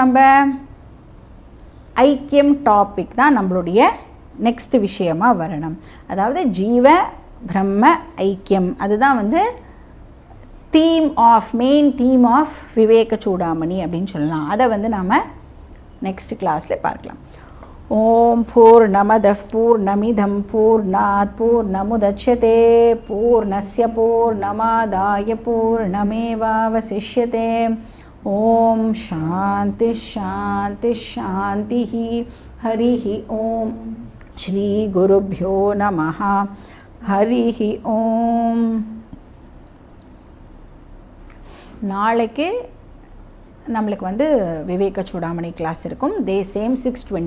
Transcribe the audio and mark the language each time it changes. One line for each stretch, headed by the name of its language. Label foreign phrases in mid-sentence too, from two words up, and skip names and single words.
Tamil: நம்ம ஐக்கியம் டாபிக் தான் நம்மளுடைய நெக்ஸ்ட் விஷயமாக வரணும். அதாவது ஜீவ பிரம்ம ஐக்கியம், அதுதான் வந்து
English: main theme of
Tamil: விவேக சூடாமணி அப்படின்னு சொல்லலாம். அதை வந்து நாம் நெக்ஸ்ட் கிளாஸில் பார்க்கலாம்.
Sanskrit: ॐ पूर्णमदः पूर्णमिदम् पूर्णात् पूर्णमुदच्यते पूर्णस्य पूर्णमादाय पूर्णमेवावशिष्यते. ॐ शान्ति शान्ति शान्ति. हरिः ॐ। श्री गुरुभ्यो नमः. हरिः ॐ.
Tamil: நாளைக்கு நம்மளுக்கு வந்து விவேக சூடாமணி கிளாஸ் இருக்கும். சேம் 6:20